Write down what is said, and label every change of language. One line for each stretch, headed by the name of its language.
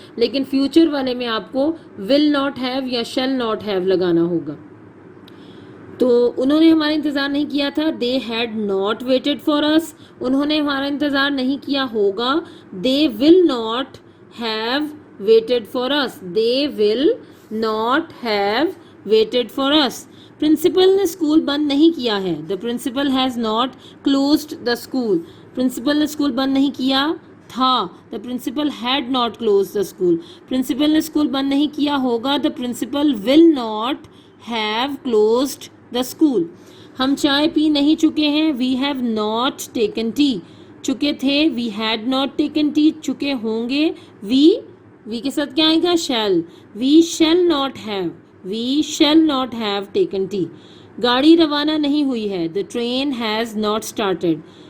Urdu: لیکن فیوچر والے میں آپ کو
English: will not have
Urdu: یا
English: shall not have
Urdu: لگانا ہوگا. تو انہوں نے ہمارا انتظار نہیں کیا تھا,
English: They had not waited for us.
Urdu: انہوں نے ہمارا انتظار نہیں کیا ہوگا,
English: They will not have waited for us. They will not have waited for us.
Urdu: Principal نے اسکول بند نہیں کیا ہے,
English: The principal has not closed the school.
Urdu: Principal نے اسکول بند نہیں کیا تھا,
English: The principal had not close the school.
Urdu: Principal نے اسکول بند نہیں کیا ہوگا,
English: The principal will not have closed the school.
Urdu: ہم چائے پی نہیں چکے ہیں,
English: We have not taken tea.
Urdu: چکے تھے,
English: We had not taken tea.
Urdu: چکے ہوں گے, وی کے ساتھ کیا آئے گا, shell.
English: We shall not have, we shall not have taken tea.
Urdu: گاڑی روانہ نہیں ہوئی ہے,
English: The train has not started.